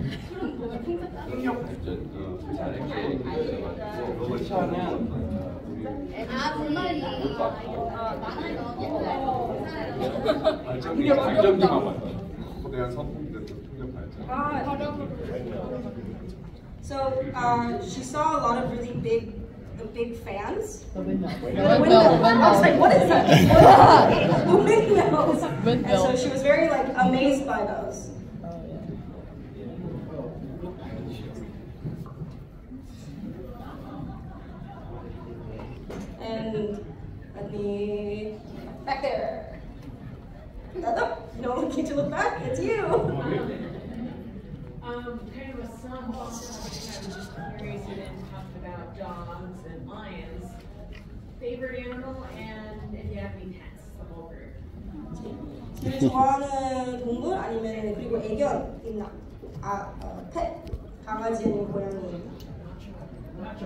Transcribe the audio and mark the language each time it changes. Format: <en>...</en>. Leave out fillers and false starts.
<ko>그럼 뭐가 풍차다? 풍력 발전기. 풍차는 정말이. 풍력 발전기만 맞아. 거대한 선풍기들 풍력 발전기.</ko> <en>So she saw a lot of really big fans. The windmill. I was like, what is that? The windmills. Windmill. And so she was very like amazed by those. And let me back there. No, don't need to look back. It's you. Kind of a sum up. I was just curious, you didn't talk about dogs and lions. Favorite animal, and if you have any pets, the whole group.</en> <ko>제일 좋아하는 동물 아니면 그리고 애견 있나? 펫 강아지 아니면 고양이 있나?</ko>